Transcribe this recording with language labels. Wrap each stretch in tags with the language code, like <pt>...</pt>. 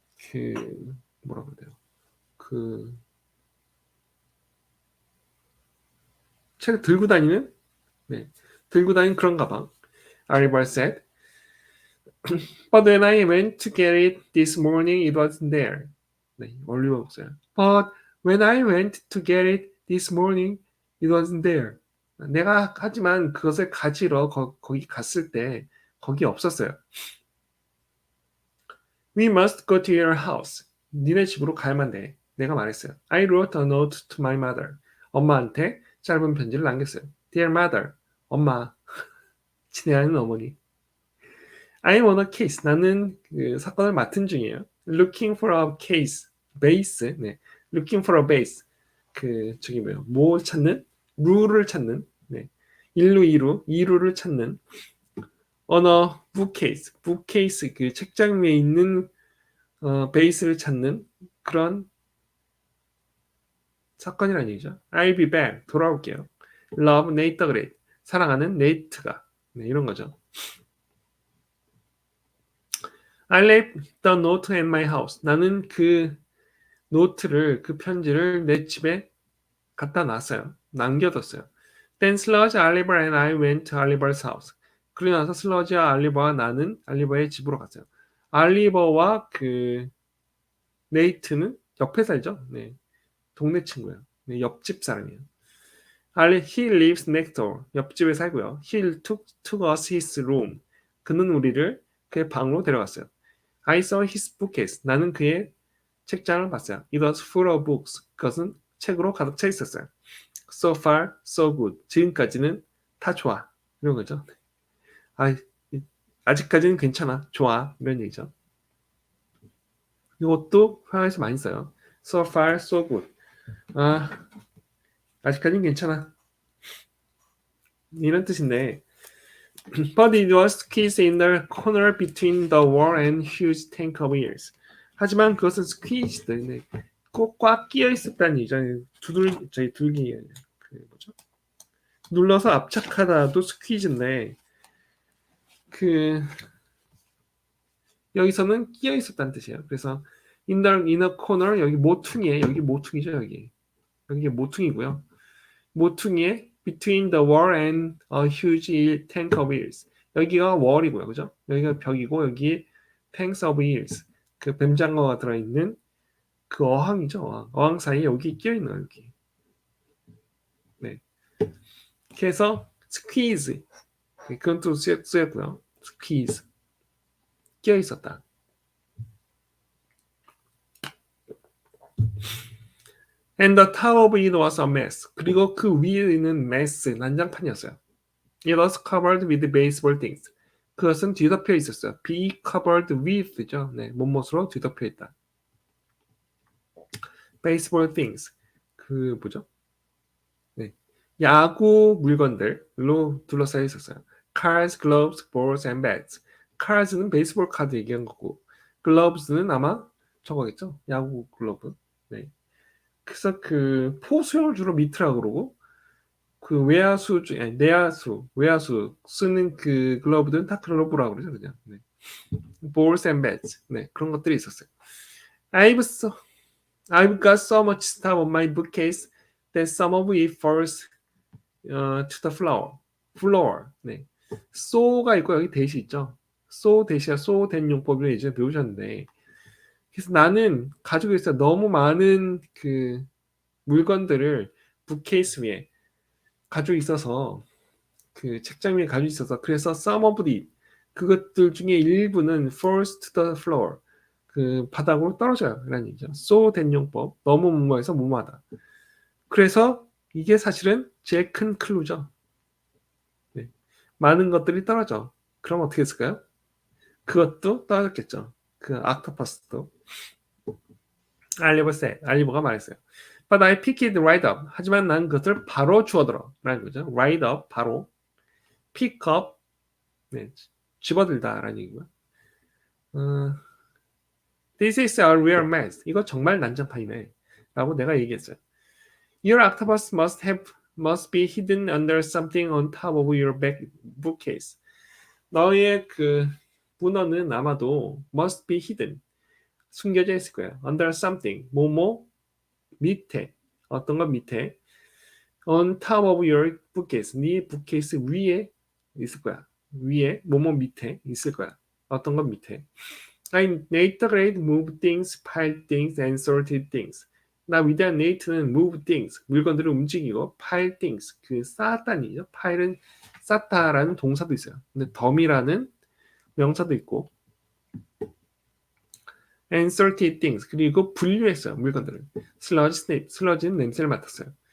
<ko>그 뭐라고 해야 돼요? 그 책을 들고 다니는 그런 가방.</ko> <en>Oliver said. But when I went to get it this morning, it wasn't there.</en> <ko>네, 올리버 목소리.</ko> <en>But when I went to get it this morning, it wasn't there.</en> <ko>내가 하지만 그것을 가지러 거기 갔을 때 거기 없었어요.</ko> <en>We must go to your house.</en> <ko>니네 집으로 가야만 돼. 내가 말했어요.</ko> <en>I wrote a note to my mother.</en> <ko>엄마한테 짧은 편지를 남겼어요.</ko> <en>Dear mother,</en> <ko>엄마, 친애하는 어머니.</ko> <en>I'm on a case.</en> <ko>나는 그 사건을 맡은 중이에요.</ko> <en>Looking for a case. base.</en> <ko>네.</ko> <en>Looking for a base.</en> <ko>그 저기 뭐요? 뭐 찾는? 룰을 찾는. 네. 1루, 2루, 2루를 찾는.</ko> <en>On a bookcase.</en> <ko>bookcase 그 책장 위에 있는 베이스를 찾는 그런 사건이라는 얘기죠.</ko> <en>I'll be back.</en> <ko>돌아올게요.</ko> <en>Love Nate the Great.</en> <ko>사랑하는 네이트가. 네, 이런 거죠.</ko> <en>I left the note at my house.</en> <ko>나는 그 노트를, 그 편지를 내 집에 갖다 놨어요. 남겨뒀어요.</ko> <en>Then Sludge, Oliver and I went to Oliver's house.</en> <ko>그러고 나서 슬러지와 알리버와 나는 알리버의 집으로 갔어요. 알리버와 그 네이트는 옆에 살죠. 네, 동네 친구예요. 네, 옆집 사람이에요.</ko> <en>He lives next door.</en> <ko>옆집에 살고요.</ko> <en>He took us his room.</en> <ko>그는 우리를 그의 방으로 데려갔어요.</ko> <en>I saw his bookcase.</en> <ko>나는 그의 책장을 봤어요.</ko> <en>It was full of books.</en> <ko>그것은 책으로 가득 차 있었어요.</ko> <en>So far, so good.</en> <ko>지금까지는 다 좋아. 이런 거죠. 아, 아직까지는 괜찮아. 좋아. 이런 얘기죠. 이것도 회화에서 많이 써요.</ko> <en>So far, so good.</en> <ko>아직까지는 괜찮아. 이런 뜻인데,</ko> <en>but it was squeezed in the corner between the wall and huge tank of ears.</en> <ko>하지만 그것은 squeezed, 꼭 꽉 끼어 있었다는 얘기죠. 둘기, 뭐죠? 눌러서 압착하다도 squeeze인데, 여기서는 끼어 있었다는 뜻이에요. 그래서</ko> <en>in the corner,</en> <ko>여기 모퉁이에, 여기 모퉁이죠, 여기. 여기 모퉁이고요. 모퉁이에</ko> <en>between the wall and a huge tank of ears.</en> <ko>여기가 wall이고요, 그죠? 여기가 벽이고 여기 tanks of ears. 그 뱀장어가 들어있는 그 어항이죠. 어항 사이에 여기 끼어있는 여기. 네. 그래서 squeeze. 그건 또 쓰였고요. squeeze. 끼어있었다.</ko> <en>And the top of it was a mess.</en> <ko>그리고 그 위에 있는 mess, 난장판이었어요.</ko> <en>It was covered with baseball things.</en> <ko>그것은 뒤덮여 있었어요. Be covered with죠. 네, 못못으로 뒤덮여 있다. Baseball things. 그 뭐죠? 네, 야구 물건들로 둘러싸여 있었어요.</ko> <en>Cards, gloves, balls, and bats.</en> <ko>Cards는 베이스볼 카드 얘기한 거고, gloves는 아마 저거겠죠. 야구 글러브. 네. 그래서 그 포수형을 주로 미트라고 그러고, 그 외야수 아니 내야수 외야수 쓰는 그 글러브들은 다 글러브라고 그러죠 그냥.</ko> <en>네. Balls and bats.</en> <ko>네, 그런 것들이 있었어요.</ko> <en>I've got so much stuff on my bookcase that some of it falls to the floor.</en> <ko>네. so가 있고 여기 대시 있죠. so 대시야 so 된 용법을 이제 배우셨는데, 그래서 나는 가지고 있어 너무 많은 그 물건들을 북케이스 위에 가지고 있어서, 그 책장 위에 가지고 있어서, 그래서 some of it, 그것들 중에 일부는</ko> <en>falls to the floor,</en> <ko>그 바닥으로 떨어져요 라는 얘기죠. so 된 용법, 너무 뭐뭐해서 뭐뭐하다. 그래서 이게 사실은 제일 큰 클루죠. 네. 많은 것들이 떨어져. 그럼 어떻게 했을까요? 그것도 떨어졌겠죠. 그 옥토퍼스도. 알리버가 말했어요.</ko> <en>But I picked it right up.</en> <ko>하지만 난 그것을 바로 주워들어 라는 거죠. right up, 바로. pick up, 네, 집어들다라는 얘기고요.</ko> <en>This is a real mess.</en> <ko>이거 정말 난장판이네 라고 내가 얘기했어요.</ko> <en>Your octopus must be hidden under something on top of your bookcase.</en> <ko>너의 그 문어는 아마도 must be hidden, 숨겨져 있을 거야. under something, 뭐뭐 밑에, 어떤 것 밑에,</ko> <en>on top of your bookcase,</en> <ko>네 bookcase 위에 있을 거야. 위에, 뭐뭐 밑에 있을 거야. 어떤 것 밑에.</ko> <en>I Nate move things, pile things, and sorted things.</en> <ko>나 위대한 네이트는 move things, 물건들을 움직이고, pile things, 그 쌓았다는 얘기죠. pile은 쌓다라는 동사도 있어요. 근데 덤이라는 명사도 있고,</ko> <en>and sorted things,</en> <ko>그리고 분류했어요. 물건들을. 슬러지는 냄새를 맡았어요.</ko>